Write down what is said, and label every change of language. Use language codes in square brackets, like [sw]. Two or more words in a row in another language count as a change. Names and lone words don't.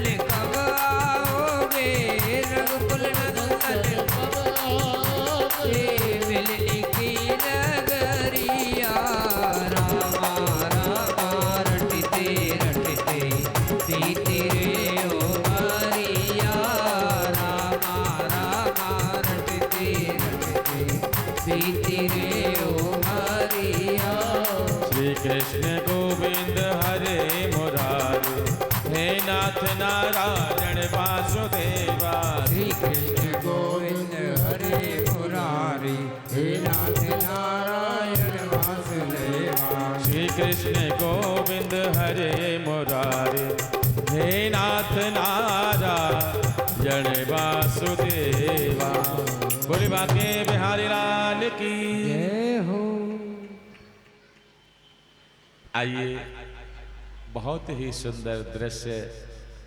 [hi] कब आओगे, रघुकुल नंदन कब आओगे, मिलनी की नगरिया, रामा रामा रटते रटते बीती रे उमरिया, रामा रामा रटते रटते बीती रे उमरिया। [sa] श्री कृष्ण गोविंद हरे मुरारे, हे नाथ नारायण वासुदेवा, श्री कृष्ण गोविंद हरे मुरारी, हे नाथ नारायण वासुदेवा, श्री कृष्ण गोविंद हरे मुरारे, हे नाथ नारायण वासुदेवा। [hi] बोले बाके बिहारी लाल की जय हो। आइए बहुत ही सुंदर दृश्य